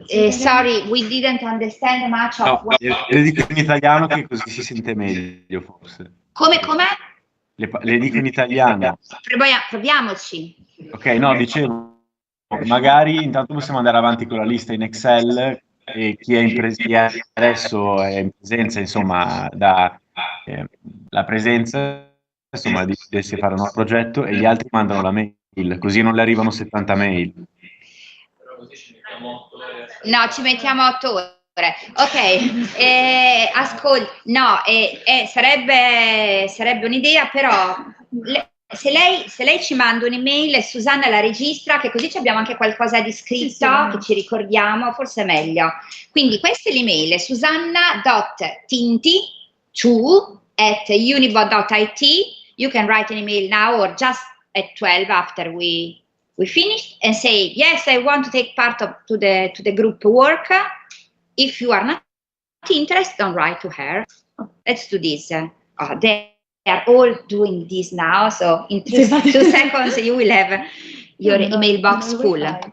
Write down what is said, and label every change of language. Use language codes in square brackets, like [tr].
[en] Sorry, we didn't understand much of what... [it] Le dico in italiano che così si sente meglio, forse. Come? Le dico in italiano. Proviamoci. Ok, no, dicevo, magari intanto possiamo andare avanti con la lista in Excel e chi adesso è in presenza, insomma, da la presenza, insomma, di fare un nuovo progetto e gli altri mandano la mail, così non le arrivano 70 mail. No, ci mettiamo 8 ore. Ok, ascolta, no, sarebbe un'idea, però se lei ci manda un'email, Susanna la registra, che così abbiamo anche qualcosa di scritto, che ci ricordiamo, forse è meglio. Quindi questa è l'email, susanna.tinti2@unibot.it. [en] You can write an email now or just at 12 after we finished and say, yes, I want to take part to the group work. If you are not interested, don't write to her. Let's do this. They are all doing this now, so in 2 seconds you will have your email box full.